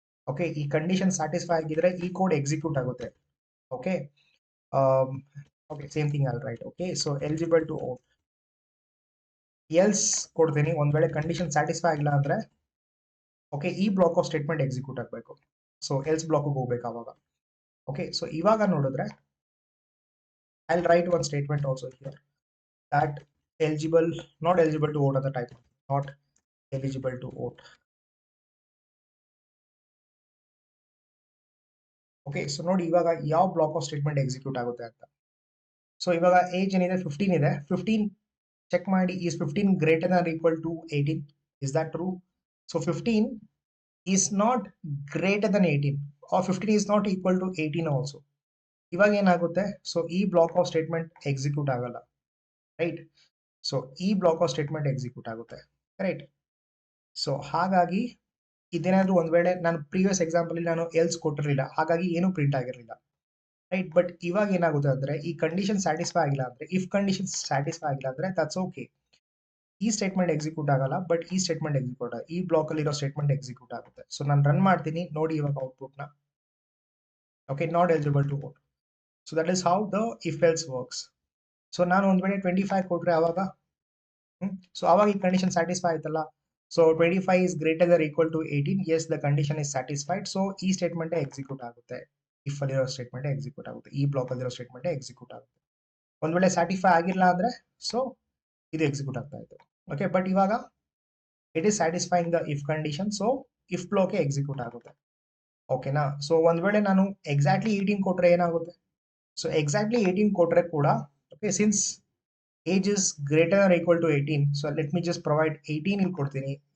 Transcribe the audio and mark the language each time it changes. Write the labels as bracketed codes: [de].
[kn] Okay, ಈ condition satisfy ಆಗಿದ್ರೆ ಈ ಕೋಡ್ ಎಕ್ಸಿಕ್ಯೂಟ್ ಆಗುತ್ತೆ. Okay, okay, [en] Same thing all right. [kn] Okay, so eligible to vote else ಕೊಡ್ತೀನಿ. ಒಂದ್ ವೇಳೆ ಕಂಡೀಷನ್ ಸ್ಯಾಟಿಸ್ಫೈ ಆಗಿಲ್ಲ ಅಂದ್ರೆ ಓಕೆ ಈ ಬ್ಲಾಕ್ ಆಫ್ ಸ್ಟೇಟ್ಮೆಂಟ್ ಎಕ್ಸಿಕ್ಯೂಟ್ ಆಗಬೇಕು. ಸೊ ಎಲ್ಸ್ ಬ್ಲಾಕ್ ಹೋಗ್ಬೇಕು ಅವಾಗ. [en] okay, so [kn] ಇವಾಗ ನೋಡಿದ್ರೆ [en] I will write one statement also here that eligible, not eligible to vote at the type, not eligible to vote. [kn] Okay, so ನೋಡಿ ಇವಾಗ ಯಾವ block of statement execute ಆಗುತ್ತೆ ಅಂತ. So ಇವಾಗ ಏಜ್ ಏನಿದೆ 15 ಇದೆ. 15 ಚೆಕ್ ಮಾಡಿ, [en] Is 15 greater than equal to 18? Is that true? So 15 is not greater than 18 or 15 is not equal to 18 also. [kn] ಇವಾಗ ಏನಾಗುತ್ತೆ, ಸೊ ಈ ಬ್ಲಾಕ್ ಆಫ್ ಸ್ಟೇಟ್ಮೆಂಟ್ ಎಕ್ಸಿಕ್ಯೂಟ್ ಆಗಲ್ಲ. ರೈಟ್, ಸೊ ಈ ಬ್ಲಾಕ್ ಆಫ್ ಸ್ಟೇಟ್ಮೆಂಟ್ ಎಕ್ಸಿಕ್ಯೂಟ್ ಆಗುತ್ತೆ. Right, so ಹಾಗಾಗಿ ಇದೇನಾದ್ರೂ ಒಂದ್ ವೇಳೆ ನಾನು ಪ್ರೀವಿಯಸ್ ಎಕ್ಸಾಂಪಲ್ ನಾನು ಎಲ್ಸ್ ಕೊಟ್ಟಿರಲಿಲ್ಲ, ಹಾಗಾಗಿ ಏನು ಪ್ರಿಂಟ್ ಆಗಿರಲಿಲ್ಲ. ರೈಟ್, ಬಟ್ ಇವಾಗ ಏನಾಗುತ್ತೆ ಅಂದ್ರೆ ಈ ಕಂಡೀಷನ್ ಸ್ಯಾಟಿಸ್ಫೈ ಆಗಿಲ್ಲ ಅಂದ್ರೆ, ಇಫ್ ಕಂಡೀಷನ್ ಸ್ಯಾಟಿಸ್ಫೈ ಆಗಿಲ್ಲ ಅಂದ್ರೆ [en] that's okay, [kn] ಈ ಸ್ಟೇಟ್ಮೆಂಟ್ ಎಕ್ಸಿಕ್ಯೂಟ್ ಆಗಲ್ಲ. ಬಟ್ ಈ ಸ್ಟೇಟ್ಮೆಂಟ್ ಎಕ್ಸಿಕ್ಯೂಟ್ ಈ ಬ್ಲಾಕ್ ಅಲ್ಲಿ ಇರೋ ಸ್ಟೇಟ್ಮೆಂಟ್ ಎಕ್ಸಿಕ್ಯೂಟ್ ಆಗುತ್ತೆ. ಸೊ ನಾನು ರನ್ ಮಾಡ್ತೀನಿ, ನೋಡಿ ಇವಾಗ ಔಟ್ಪುಟ್ ನ. [en] Okay, not eligible to vote. So that is how the if else works. [kn] So ನಾನು ಒಂದ್ ವೇಳೆ 25 ಕೊಟ್ರೆ ಅವಾಗ ಸೊ ಅವಾಗ ಈ ಕಂಡೀಷನ್ ಸ್ಯಾಟಿಸ್ಫೈ ಆಯ್ತಲ್ಲ. [en] So 25 is greater than or equal to 18. Yes, the condition is satisfied. [kn] So ಈ ಸ್ಟೇಟ್ಮೆಂಟ್ ಎಕ್ಸಿಕ್ಯೂಟ್ ಆಗುತ್ತೆ. ಇಫ್ ಅಲ್ಲಿರೋ ಸ್ಟೇಟ್ಮೆಂಟ್ ಎಕ್ಸಿಕ್ಯೂಟ್ ಆಗುತ್ತೆ, ಈ ಬ್ಲಾಕ್ ಅಲ್ಲಿರೋ ಸ್ಟೇಟ್ಮೆಂಟ್ ಎಕ್ಸಿಕ್ಯೂಟ್ ಆಗುತ್ತೆ. ಒಂದ್ ವೇಳೆ ಸ್ಯಾಟಿಸ್ಫೈ ಆಗಿಲ್ಲ ಅಂದ್ರೆ ಸೊ ಇದು ಎಕ್ಸಿಕ್ಯೂಟ್ ಆಗ್ತಾ ಇತ್ತು. [en] Okay, but ಇವಾಗ it is satisfying the if condition. [kn] So if block execute ಆಗುತ್ತೆ. ಓಕೆನಾ. ಸೊ ಒಂದ್ ವೇಳೆ ನಾನು ಎಕ್ಸಾಕ್ಟ್ಲಿ 18 ಕೊಟ್ರೆ ಏನಾಗುತ್ತೆ, ಸೊ ಎಕ್ಸಾಕ್ಟ್ಲಿ 18 ಕೊಟ್ರೆ ಕೂಡ okay, [en] since age is greater or equal to 18, so let me just provide 18 [kn] ಇಲ್ಲಿ ಕೊಡ್ತೀನಿ.